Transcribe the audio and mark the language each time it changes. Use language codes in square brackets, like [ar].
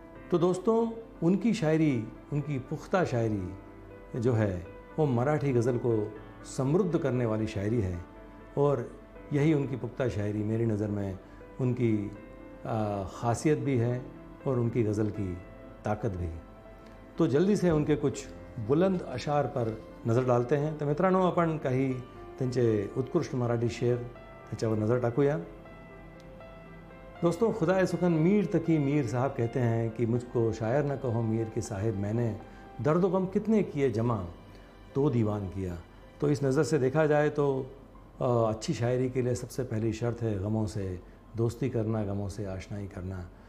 [hi] तो दोस्तों, उनकी शायरी, उनकी पुख्ता शायरी जो है वो मराठी गज़ल को समृद्ध करने वाली शायरी है, और यही उनकी पुख्ता शायरी मेरी नज़र में उनकी ख़ासियत भी है और उनकी गज़ल की ताकद भी. तो जल्दी से उनके कुछ बुलंद अशार पर नज़र डालते हैं. [mr] तर मित्रांनो, आपण काही त्यांचे उत्कृष्ट मराठी शेर त्याच्यावर नज़र टाकूया. [hi] दोस्तों, खुदाए सुखन मीर तकी मीर साहब कहते हैं कि मुझको शायर न कहो मीर के साहिब, मैंने दर्द गम कितने किए जमा, तो दीवान किया. तो इस नज़र से देखा जाए तो अच्छी शायरी के लिए सबसे पहली शर्त है गमों से दोस्ती करना, गमों से आशनाई करना.